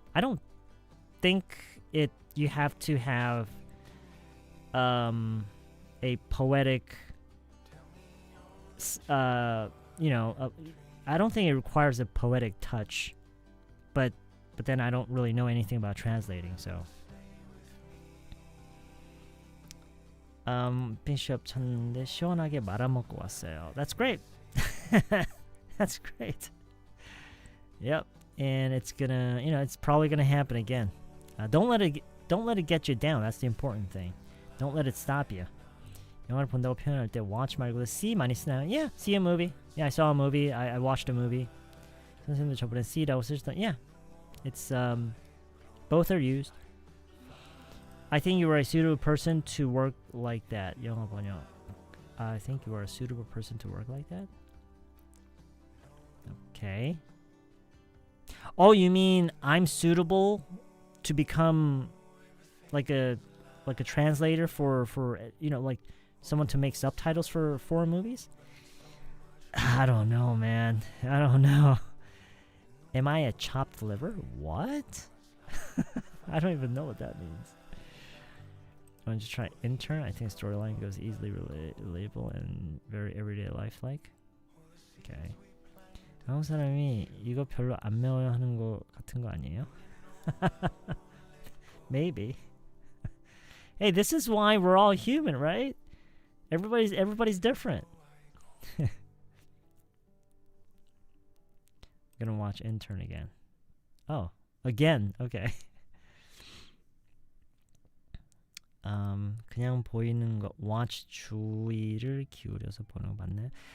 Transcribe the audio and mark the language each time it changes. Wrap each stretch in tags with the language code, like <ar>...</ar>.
<en>I don't think you have to have a poetic I don't think it requires a poetic touch, but then I don't really know anything about translating, so Bishop</en> <ko>쳤는데 시원하게 말아먹고 왔어요.</ko> <en>That's great. That's great. Yep. And it's gonna, it's probably gonna happen again. Don't let it get you down. That's the important thing. Don't let it stop you.</en> <ko>영화를 본다고 표현할 때 watch 말고 see 많이 쓰나요?</ko> <en>Yeah, see a movie. Yeah, I saw a movie. I watched a movie.</en> <ko>선생님도 저번에 see라고 쓰셨던.</ko> <en>Yeah, it's both are used. I think you are a suitable person to work like that.</en> <ko>영어 번역.</ko> <en>I think you are a suitable person to work like that. Okay. Oh, you mean I'm suitable to become like a translator for like someone to make subtitles for foreign movies? I don't know, man. I don't know. Am I a chopped liver? What? I don't even know what that means. Why don't you try intern? I think storyline goes easily relatable and very everyday life-like. Okay.</en> <ko>한국 사람이 이거 별로 안 매워요 하는 거 같은 거 아니에요?</ko> <en>Maybe. Hey, this is why we're all human, right? Everybody's different. I'm gonna watch Intern again. Oh, again. Okay.</en> <ko>그냥 보이는 거 watch 주의를 기울여서 보는 거 맞나요?</ko>